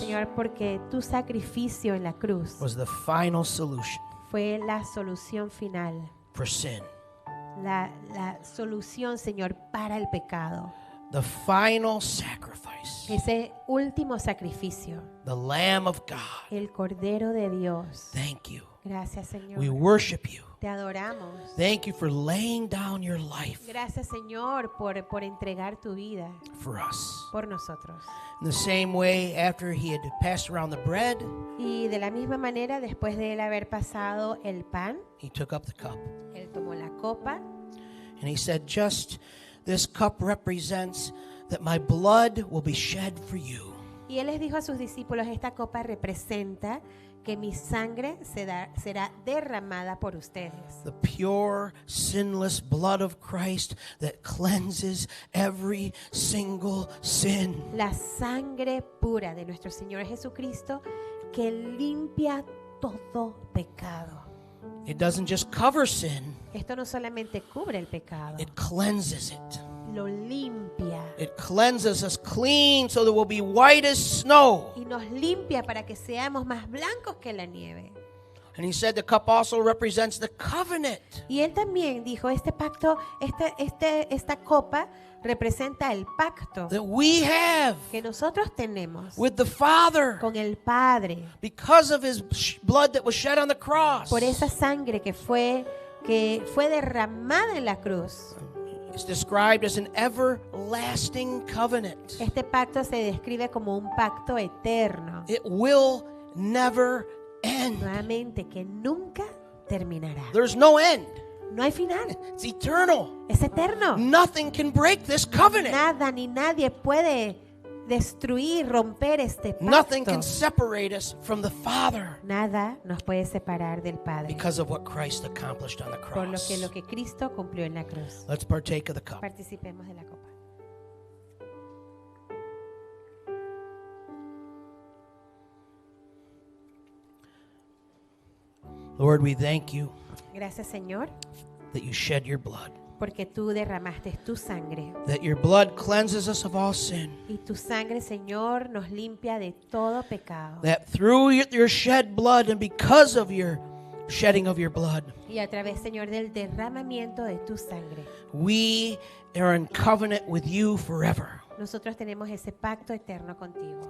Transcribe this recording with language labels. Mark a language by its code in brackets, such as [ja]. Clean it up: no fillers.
[es] Señor, porque tu sacrificio en la cruz [en] was the final solution [es] fue la solución final, [en] for sin, [es] la solución, Señor, para el pecado. [en] the final sacrifice, [es] Ese último sacrificio, [en] the Lamb of God. [es] el Cordero de Dios. [en] Thank you. [es] Gracias, Señor. [en] We worship you. [es] Te adoramos. [en] Thank you for laying down your life [es] Gracias, Señor, por entregar tu vida [en] for us. [es] por nosotros. [en] In the same way, after he had passed around the bread, [es] Y de la misma manera, después de él haber pasado el pan, [en] he took up the cup [es] él tomó la copa [en] and he said, just this cup represents that my blood will be shed for you. [es] y él les dijo a sus discípulos, esta copa representa que mi sangre será derramada por ustedes. [en] The pure, sinless blood of Christ that cleanses every single sin. [es] La sangre pura de nuestro Señor Jesucristo que limpia todo pecado. [en] It doesn't just cover sin, [es] Esto no solamente cubre el pecado, [en] it cleanses it. [es] lo limpia [en] It cleanses us clean so that we'll be white as snow. [es] y nos limpia para que seamos más blancos que la nieve. [en] And he said the cup also represents the covenant [es] Y él también dijo, este pacto, esta copa representa el pacto [en] that we have [es] que nosotros tenemos [en] with the Father [es] con el Padre [en] because of his blood that was shed on the cross. [es] por esa sangre que fue derramada en la cruz. [en] It's described as an everlasting covenant. [es] Este pacto se describe como un pacto eterno. [en] It will never end. end. [es] nuevamente, que nunca terminará. [en] There's no end. [es] No hay final, [en] It's eternal. [es] es eterno. [en] Nothing can break this covenant. [es] Nada ni nadie puede destruir, romper este [en] Nothing can [es] pacto. [en] separate us from the Father [es] Nada nos puede separar del Padre [en] because of what Christ accomplished on the [es] por [en] cross. [es] lo que Cristo cumplió en la cruz. [en] Let's partake of the cup. [es] Participemos de la copa. [en] Lord, we thank you [es] Gracias, Señor, [en] that you shed your blood, [es] porque tú derramaste tu sangre. [en] that your blood cleanses us of all sin, [es] Y tu sangre, Señor, nos limpia de todo pecado. [en] that through your shed blood and because of your shedding of your blood, [es] Y a través, Señor, del derramamiento de tu sangre, [en] we are in covenant with you forever. [es] nosotros tenemos ese pacto eterno contigo.